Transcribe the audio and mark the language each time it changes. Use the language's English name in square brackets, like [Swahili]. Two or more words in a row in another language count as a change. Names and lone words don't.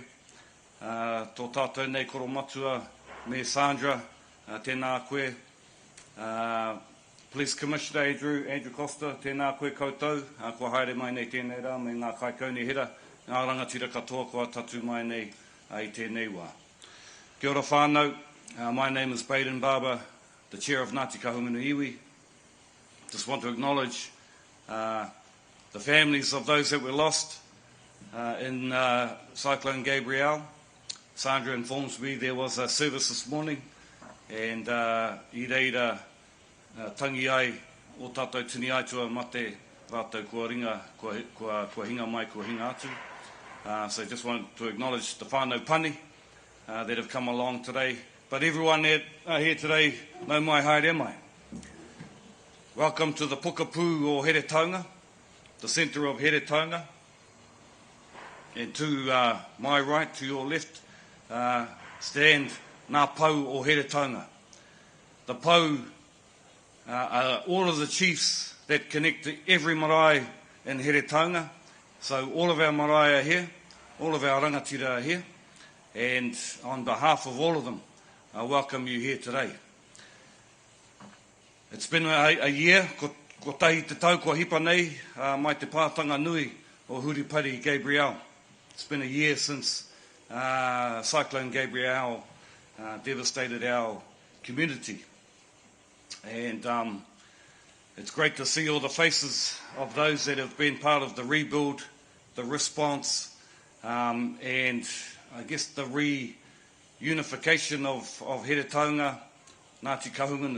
[Māori] Tō tātou nei koro matua, me Sandra, tēnā koe. [English] Police Commissioner Andrew Costa, [Māori] tēnā koe koutou, kua haere mai nei tēnei rā, me ngā kaikauni hera, ngā rangatira katoa kua tatu mai nei i tēnei wā. Kia ora whānau, [English] my name is Baden Barber, the chair of Ngāti Kahungunu Iwi. Just want to acknowledge the families of those that were lost in Cyclone Gabrielle. Sandra informs me there was a service this morning, and [Māori] I reira tangi ai o tātou tini aitua mate rātou kua ringa, kua hinga mai, kua hinga atu. [English] So just want to acknowledge the [Māori] whānau pani [English] that have come along today. But everyone here today, [Māori] nau mai haere mai. [English] Welcome to the Pukapu o Here Taunga, the centre of Here Taunga. And to my right, to your left, stand [Māori] ngā pau o Here Taunga. [English] The pau are all of the chiefs that connect to every marae in Here Taunga. So all of our marae are here, all of our rangatira are here, and on behalf of all of them, I welcome you here today. It's been a year, [Māori] ko tahi te tau kua hipa nei, mai te pātanga nui o Huripari Gabrielle. [English] It's been a year since Cyclone Gabrielle devastated our community. And it's great to see all the faces of those that have been part of the rebuild, the response, and I guess the reunification of Here Taunga, Ngāti Kahungunu.